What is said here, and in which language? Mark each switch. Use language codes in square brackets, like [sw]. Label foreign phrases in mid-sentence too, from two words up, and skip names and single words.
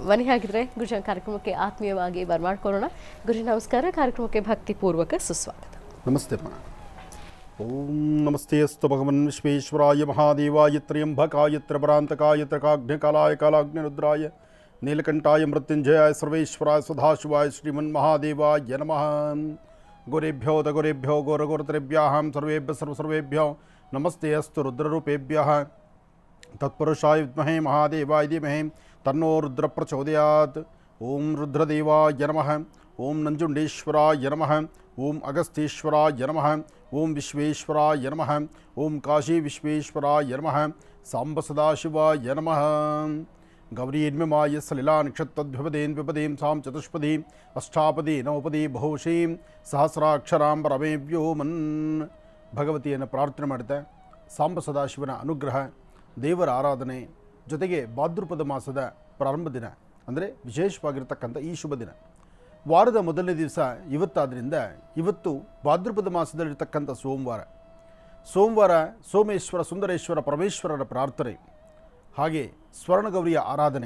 [kn] ಬನ್ನಿ ಹಾಗಿದ್ರೆ ಗುರುಜನ ಕಾರ್ಯಕ್ರಮಕ್ಕೆ ಆತ್ಮೀಯವಾಗಿ ಬರ್ಮಾಡ್ಕೊಳ್ಳೋಣ. ಗುರುಜಿ ನಮಸ್ಕಾರ. ಕಾರ್ಯಕ್ರಮಕ್ಕೆ ಭಕ್ತಿಪೂರ್ವಕ ಸುಸ್ವಾಗತ. ನಮಸ್ತೆ. [sa] ಓಂ ನಮಸ್ತೆ ಅಸ್ತು ಭಗವನ್ ವಿಶ್ವೇಶ್ವರಾಯ ಮಹಾದೇವಾಯ ತ್ರ್ಯಂಬಕಾಯ ತ್ರಿಪರಾಂತಕಾಯ ತ್ರಿಕಾಗ್ನಿಕಾಲಾಯ ಕಾಲಾಗ್ನಿರುದ್ರಾಯ ನೀಲಕಂಠಾಯ ಮೃತ್ಯುಂಜಯಾಯ ಸರ್ವೇಶ್ವರಾಯ ಸದಾಶಿವಾಯ ಶ್ರೀಮನ್ ಮಹಾದೇವಾಯ ನಮಃ. ಗುರುಭ್ಯೋ ಗುರುಭ್ಯೋ ಗೋರಗುರುತರೇಭ್ಯಃ ಸರ್ವೇಭ್ಯ ಸರ್ವೇಭ್ಯೋ ನಮಸ್ತೆ ಅಸ್ತು ರುದ್ರರೂಪೇಭ್ಯಃ. ತತ್ಪುರುಷಾಯ ವಿದ್ಮಹೇ ಮಹಾದೇವಾಯ ಧೀಮಹಿ ತನ್ನೋ ರುದ್ರ ಪ್ರಚೋದಯಾತ್. ಓಂ ರುದ್ರದೇವಾಯ ನಮಃ. ಓಂ ನಂಜುಂಡೇಶ್ವರಾಯ ನಮಃ. ಓಂ ಅಗಸ್ತ್ಯೇಶ್ವರಾಯ ನಮಃ. ಓಂ ವಿಶ್ವೇಶ್ವರಾಯ ನಮಃ. ಓಂ ಕಾಶಿ ವಿಶ್ವೇಶ್ವರಾಯ ನಮಃ. ಸಾಂಬ ಸದಾಶಿವಾಯ ನಮಃ. ಗೌರೀನ್ಮಮಾಯ ಸಲಿಲಾ ನಕ್ಷತ್ರದ್ವಿಪದೇನ್ ವಿಪದೀಂ ಸಾಂ ಚತುಷ್ಪದೀಂ ಅಷ್ಟಾಪದಿ ನವಪದಿ ಬಹುಶೀಂ ಸಹಸ್ರಾಕ್ಷರಾಂ ಪರಮೇ ವ್ಯೋಮನ್. [kn] ಭಗವತಿಯನ್ನು ಪ್ರಾರ್ಥನೆ ಮಾಡುತ್ತೆ. ಸಾಂಬ ಸದಾಶಿವನ ಅನುಗ್ರಹ, ದೇವರ ಆರಾಧನೆ ಜೊತೆಗೆ ಭಾದ್ರಪದ ಮಾಸದ ಪ್ರಾರಂಭ ದಿನ ಅಂದರೆ ವಿಶೇಷವಾಗಿರ್ತಕ್ಕಂಥ ಈ ಶುಭ ದಿನ, ವಾರದ ಮೊದಲನೇ ದಿವಸ ಇವತ್ತಾದ್ದರಿಂದ ಇವತ್ತು ಭಾದ್ರಪದ ಮಾಸದಲ್ಲಿರ್ತಕ್ಕಂಥ ಸೋಮವಾರ ಸೋಮೇಶ್ವರ ಸುಂದರೇಶ್ವರ ಪರಮೇಶ್ವರರ ಪ್ರಾರ್ಥನೆ, ಹಾಗೆ ಸ್ವರ್ಣಗೌರಿಯ ಆರಾಧನೆ.